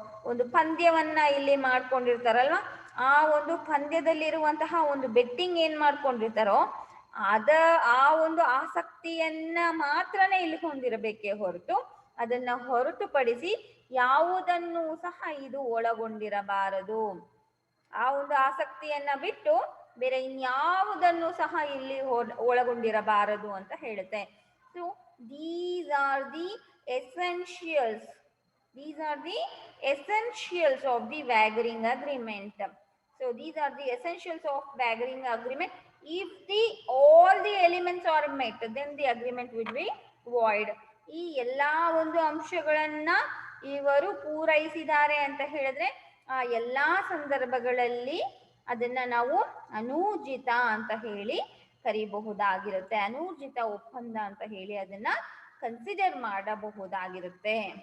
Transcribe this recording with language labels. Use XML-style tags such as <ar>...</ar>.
<kn>ಒಂದು ಪಂದ್ಯವನ್ನ ಇಲ್ಲಿ ಮಾಡ್ಕೊಂಡಿರ್ತಾರಲ್ವ, ಆ ಒಂದು ಪಂದ್ಯದಲ್ಲಿರುವಂತಹ ಒಂದು ಬೆಟ್ಟಿಂಗ್ ಏನ್ ಮಾಡ್ಕೊಂಡಿರ್ತಾರೋ ಆ ಒಂದು ಆಸಕ್ತಿಯನ್ನ ಮಾತ್ರನೇ ಇಲ್ಲಿ ಹೊಂದಿರಬೇಕೇ ಹೊರತು ಅದನ್ನ ಹೊರತುಪಡಿಸಿ ಯಾವುದನ್ನು ಸಹ ಇದು ಒಳಗೊಂಡಿರಬಾರದು. ಆ ಒಂದು ಆಸಕ್ತಿಯನ್ನ ಬಿಟ್ಟು ಬೇರೆ ಇನ್ಯಾವುದನ್ನು ಸಹ ಇಲ್ಲಿ ಒಳಗೊಂಡಿರಬಾರದು ಅಂತ ಹೇಳುತ್ತೆ.</kn> <en>So these are the essentials. These are the essentials of the wagering agreement. So these are the essentials of wagering agreement. If all the elements are met, then the agreement will be void.</en> <kn>ಈ ಎಲ್ಲಾ ಒಂದು ಅಂಶಗಳನ್ನ ಇವರು ಪೂರೈಸಿದ್ದಾರೆ ಅಂತ ಹೇಳಿದ್ರೆ ಆ ಎಲ್ಲಾ ಸಂದರ್ಭಗಳಲ್ಲಿ ಅದನ್ನ ನಾವು ಅನೂರ್ಜಿತ ಅಂತ ಹೇಳಿ ಕರಿಬಹುದಾಗಿರುತ್ತೆ. ಅನೂರ್ಜಿತ ಒಪ್ಪಂದ ಅಂತ ಹೇಳಿ ಅದನ್ನ ಕನ್ಸಿಡರ್ ಮಾಡಬಹುದಾಗಿರುತ್ತೆ.</kn>